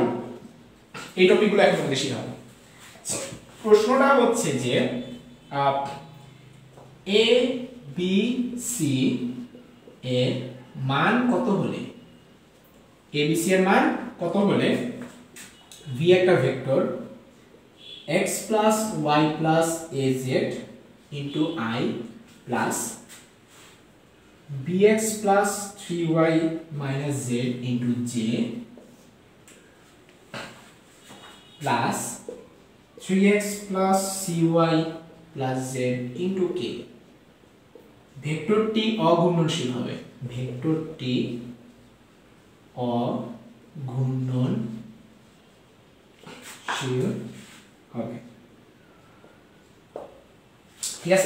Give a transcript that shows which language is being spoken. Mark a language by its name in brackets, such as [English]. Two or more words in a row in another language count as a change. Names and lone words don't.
[Bangla] এই টপিকগুলো এখন তোমাদের শিখাবো। প্রশ্নটা হচ্ছে যে এ বি সি এর মান কত হলে, এ বি সি এর মান কত হলে ভি একটা ভেক্টর [English] x plus y plus az into I plus bx plus 3y minus z into j plus 3x plus cy plus z into k। [Bangla] ভেক্টরটি অঘূর্ণনশীল হবে, ভেক্টরটি অঘূর্ণনশীল হবে, ঠিক আছে?